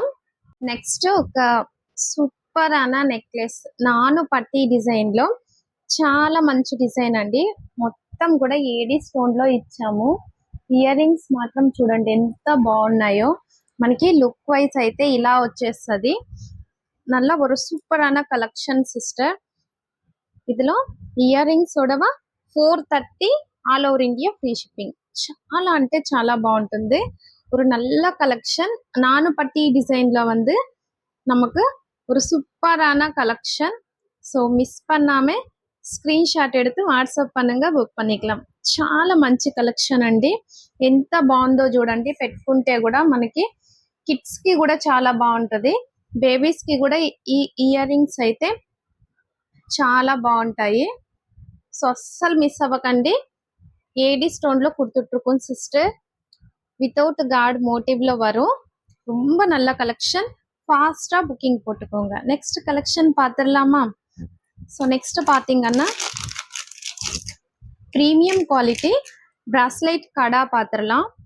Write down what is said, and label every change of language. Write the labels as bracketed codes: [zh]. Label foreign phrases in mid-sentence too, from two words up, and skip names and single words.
[te] నెక్స్ట్ ఒక సూపర్ అన్న నెక్లెస్ నాను పట్టి డిజైన్లో, చాలా మంచి డిజైన్ అండి. మొత్తం కూడా ఏడి స్టోన్లో ఇచ్చాము. [en] ear rings [te] మాత్రం చూడండి ఎంత బాగున్నాయో. మనకి [en] look wise [te] అయితే ఇలా వచ్చేస్తుంది. [ta] நல்ல ஒரு சூப்பரான [en] collection sister. இதுல ear rings చూడవ 430 all over India free shipping. [te] చాలా అంటే చాలా బాగుంటుంది. [ta] ஒரு நல்ல கலெக்ஷன். நானு பட்டி டிசைன்ல நமக்கு ஒரு சூப்பரான கலெக்ஷன். ஸோ மிஸ் பண்ணாம స్క్రీన్షాట్ எடுத்து వాట్సాప్ பண்ணுங்க, బుక్ பண்ணிக்கலாம். [te] చాలా మంచి కలెక్షన్ అండి. ఎంత బాగుందో చూడండి. పెట్టుకుంటే కూడా మనకి కిడ్స్ కి కూడా చాలా బాగుంటది. బేబీస్ కి కూడా ఈ [en] ear rings [te] అయితే చాలా బాగుంటాయి. సో అస్సలు మిస్ అవ్వకండి. [en] AD stone [te] లో [ta] கொடுத்துட்டு சிஸ்டர். [en] without guard [ta] மோட்டிவ்ல வரும். ரொம்ப நல்ல கலெக்ஷன். [en] fast booking [ta] போட்டுக்கோங்க. [en] next collection [ta] பார்த்துடலாமா. [en] so next [ta] பார்த்தீங்கன்னா [en] premium quality bracelet [ta] கடா பார்த்துடலாம்.